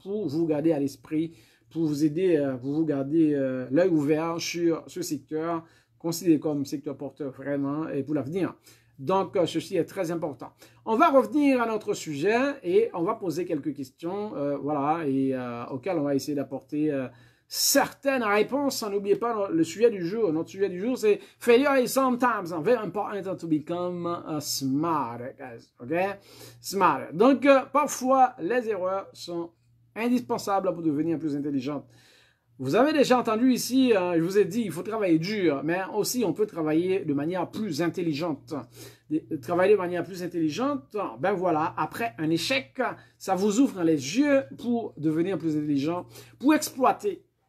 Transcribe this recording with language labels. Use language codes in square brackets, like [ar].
[fr] Pour vous garder à l'esprit, pour vous aider, pour vous garder l'œil ouvert sur ce secteur, considéré comme secteur porteur vraiment et pour l'avenir. Donc, ceci est très important. On va revenir à notre sujet et on va poser quelques questions, voilà, et auxquelles on va essayer d'apporter certaines réponses. N'oubliez pas le sujet du jour. Notre sujet du jour, c'est [en] failure is sometimes very important to become smart, guys. OK? Smart. [fr] Donc, parfois, les erreurs sont indispensables pour devenir plus intelligentes. Vous avez déjà entendu ici, je vous ai dit, il faut travailler dur, mais aussi on peut travailler de manière plus intelligente. Travailler de manière plus intelligente, ben voilà, après un échec, ça vous ouvre les yeux pour devenir plus intelligent, pour exploiter.